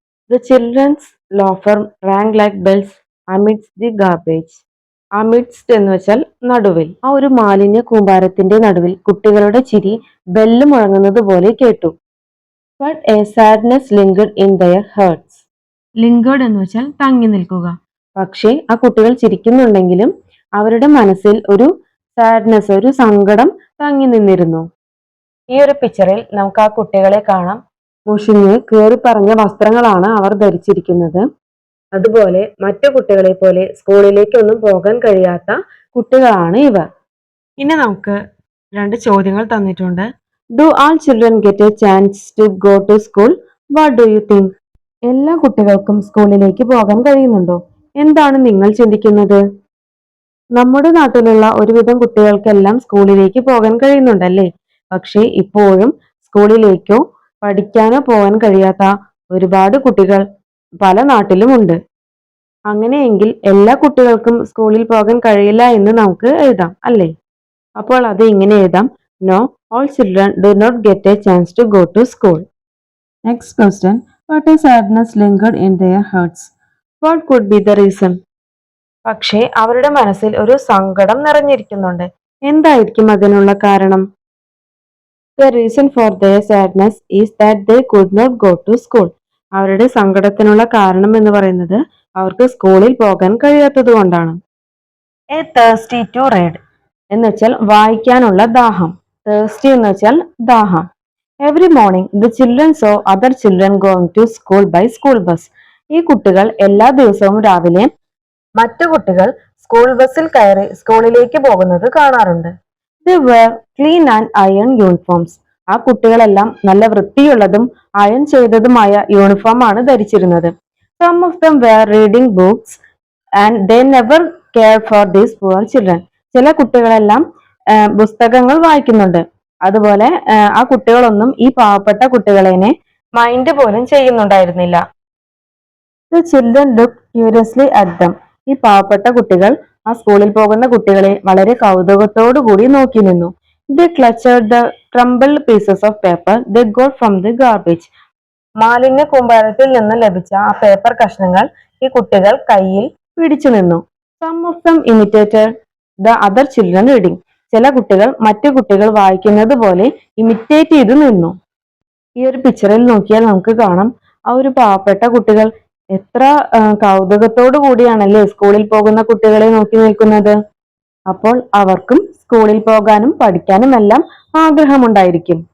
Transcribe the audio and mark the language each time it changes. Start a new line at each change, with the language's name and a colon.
English: The children's laughter rang like bells amidst the garbage.
Malayalam: Amidst എന്ന് വെച്ചാൽ നടുവിൽ. ആ ഒരു മാലിന്യ കൂമ്പാരത്തിന്റെ നടുവിൽ കുട്ടികളുടെ ചിരി ബെല്ല് മുഴങ്ങുന്നത് പോലെ കേട്ടു.
English: But a sadness lingered in their hearts.
Malayalam: Lingered എന്ന് വെച്ചാൽ തങ്ങി നിൽക്കുക. പക്ഷേ ആ കുട്ടികൾ ചിരിക്കുന്നുണ്ടെങ്കിലും അവരുടെ മനസ്സിൽ ഒരു സാഡ്നെസ്, ഒരു സങ്കടം തങ്ങി നിന്നിരുന്നു. ഈ ഒരു പിക്ചറിൽ നമുക്ക് ആ കുട്ടികളെ കാണാം. മുഷിഞ്ഞ് കീറിപ്പറഞ്ഞ വസ്ത്രങ്ങളാണ് അവർ ധരിച്ചിരിക്കുന്നത്. അതുപോലെ മറ്റു കുട്ടികളെ പോലെ സ്കൂളിലേക്കൊന്നും പോകാൻ കഴിയാത്ത കുട്ടികളാണ് ഇവർ. ഇനി നമുക്ക് 2 ചോദ്യങ്ങൾ തന്നിട്ടുണ്ട്.
English: Do all children get a chance to go to school? What do you think?
Malayalam: എല്ലാ കുട്ടികൾക്കും സ്കൂളിലേക്ക് പോകാൻ കഴിയുന്നുണ്ടോ? എന്താണ് നിങ്ങൾ ചിന്തിക്കുന്നത്? നമ്മുടെ നാട്ടിലുള്ള ഒരുവിധം കുട്ടികൾക്കെല്ലാം സ്കൂളിലേക്ക് പോകാൻ കഴിയുന്നുണ്ടല്ലേ. പക്ഷേ ഇപ്പോഴും സ്കൂളിലേക്കോ പഠിക്കാനോ പോകാൻ കഴിയാത്ത ഒരുപാട് കുട്ടികൾ പല നാട്ടിലുമുണ്ട്. അങ്ങനെയെങ്കിൽ എല്ലാ കുട്ടികൾക്കും സ്കൂളിൽ പോകാൻ കഴിയില്ല എന്ന് നമുക്ക് എഴുതാം അല്ലേ. അപ്പോൾ അത് ഇങ്ങനെ എഴുതാം. No,
English: All children do not get a chance to go to school. Next question. What is sadness lingered in their hearts? What could be the reason?
Malayalam: പക്ഷേ അവരുടെ മനസ്സിൽ ഒരു സങ്കടം നിറഞ്ഞിരിക്കുന്നുണ്ട്. എന്തായിരിക്കും അതിനുള്ള കാരണം?
English: The reason for their sadness is that they could not go to school.
Malayalam: അവരുടെ സങ്കടത്തിനുള്ള കാരണം എന്ന് പറയുന്നത് അവർക്ക് സ്കൂളിൽ പോകാൻ കഴിയാത്തത് കൊണ്ടാണ്.
English: A thirsty to read
Malayalam: എന്ന് വെച്ചാൽ വായിക്കാനുള്ള ദാഹം. Thirsty എന്ന് വെച്ചാൽ ദാഹം.
English: Every morning the children saw other children going to school by school bus.
Malayalam: ഈ കുട്ടികൾ എല്ലാ ദിവസവും രാവിലെ മറ്റു കുട്ടികൾ സ്കൂൾ ബസ്സിൽ കയറി സ്കൂളിലേക്ക് പോകുന്നത് കാണാറുണ്ട്.
English: They were clean and iron uniforms.
Malayalam: ആ കുട്ടികളെല്ലാം നല്ല വൃത്തിയുള്ളതും അയൺ ചെയ്തതുമായ യൂണിഫോം ആണ് ധരിച്ചിരുന്നത്.
English: Some of them were reading books and they never cared for these poor children.
Malayalam: ചില കുട്ടികളെല്ലാം പുസ്തകങ്ങൾ വായിക്കുന്നുണ്ട്. അതുപോലെ ആ കുട്ടികളൊന്നും ഈ പാവപ്പെട്ട കുട്ടികളെ മൈൻഡ് പോലും ചെയ്യുന്നുണ്ടായിരുന്നില്ല.
English: The children looked curiously at them.
Malayalam: ഈ പാവപ്പെട്ട കുട്ടികൾ ആ സ്കൂളിൽ പോകുന്ന കുട്ടികളെ വളരെ കൗതുകത്തോടു കൂടി നോക്കി നിന്നു.
English: They clutched the crumbled pieces of paper they got from the garbage.
Malayalam: മാലിന്യ കൂമ്പാരത്തിൽ നിന്ന് ലഭിച്ച ആ പേപ്പർ കഷ്ണങ്ങൾ ഈ കുട്ടികൾ കയ്യിൽ പിടിച്ചു നിന്നു.
English: Some of them imitated the other children reading.
Malayalam: ചില കുട്ടികൾ മറ്റു കുട്ടികൾ വായിക്കുന്നത് പോലെ ഇമിറ്റേറ്റ് ചെയ്ത് നിന്നു. ഈ ഒരു പിക്ചറിൽ നോക്കിയാൽ നമുക്ക് കാണാം ആ ഒരു പാവപ്പെട്ട കുട്ടികൾ എത്ര കൗതുകത്തോടു കൂടിയാണല്ലേ സ്കൂളിൽ പോകുന്ന കുട്ടികളെ നോക്കി നിൽക്കുന്നത്. അപ്പോൾ അവർക്കും സ്കൂളിൽ പോകാനും പഠിക്കാനും എല്ലാം ആഗ്രഹമുണ്ടായിരിക്കും.